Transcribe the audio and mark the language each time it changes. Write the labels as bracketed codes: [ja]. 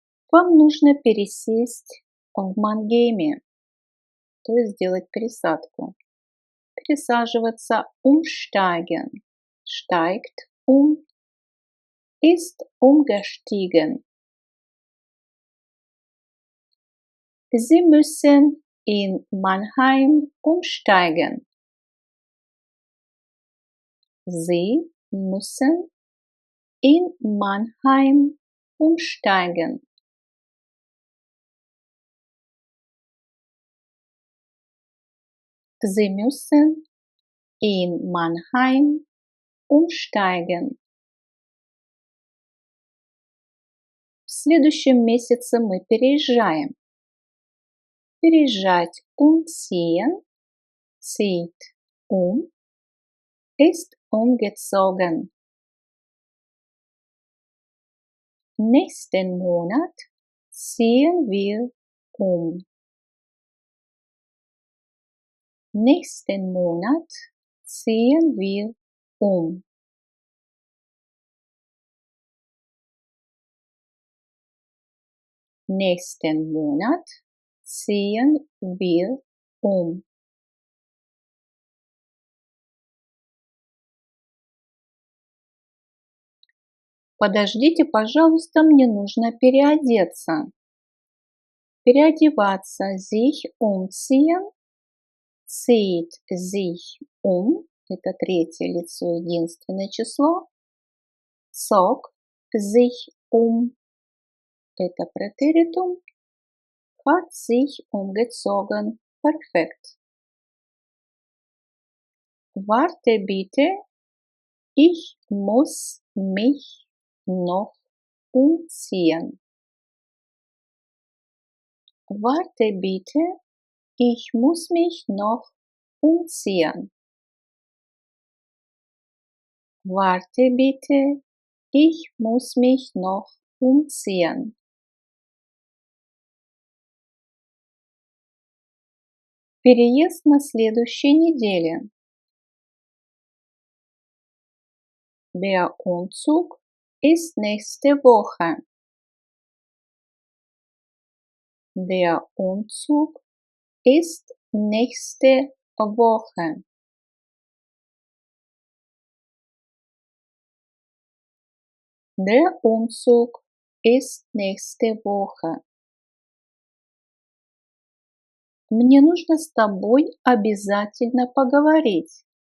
[ru] Вам нужно пересесть в Мангейме, то есть сделать пересадку. [de] Пересаживаться umsteigen. Steigt ist umgestiegen. Sie müssen in Mannheim umsteigen. Sie müssen in Mannheim umsteigen. Sie müssen in Mannheim umsteigen. [ru] В следующем месяце мы переезжаем. [de] Переезжать umziehen, zieht ist umgezogen. Nächsten Monat ziehen wir um. Nächsten Monat ziehen wir um. Nächsten Monat ziehen wir um. [ru] Подождите, пожалуйста, мне нужно переодеться. Переодеваться, [de] sich umziehen, zieht sich [ru] это третье лицо, единственное число. [de] Zog sich это Präteritum. Hat sich umgezogen. Perfekt. Warte bitte, ich muss mich noch umziehen. Warte bitte, ich muss mich noch umziehen. Warte bitte, ich muss mich noch umziehen. [ru] Переезд на следующей неделе. [de] Der Umzug ist nächste Woche. Der Umzug ist nächste Woche. Der Umzug ist nächste Woche. [ru] Мне нужно с тобой обязательно поговорить.